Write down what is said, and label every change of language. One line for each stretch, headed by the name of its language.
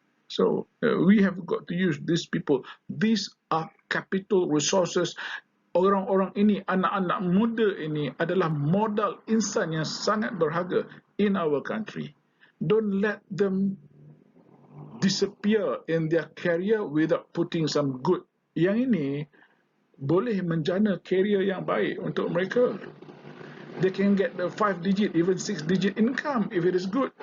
English: So we have got to use these people. These are capital resources.
Malay: Orang-orang ini, anak-anak muda ini adalah modal insan yang sangat berharga
English: in our country. Don't let them disappear in their career without putting some good.
Malay: Yang ini boleh menjana career yang baik untuk mereka.
English: they can get the 5 digit, even 6 digit income if it is good.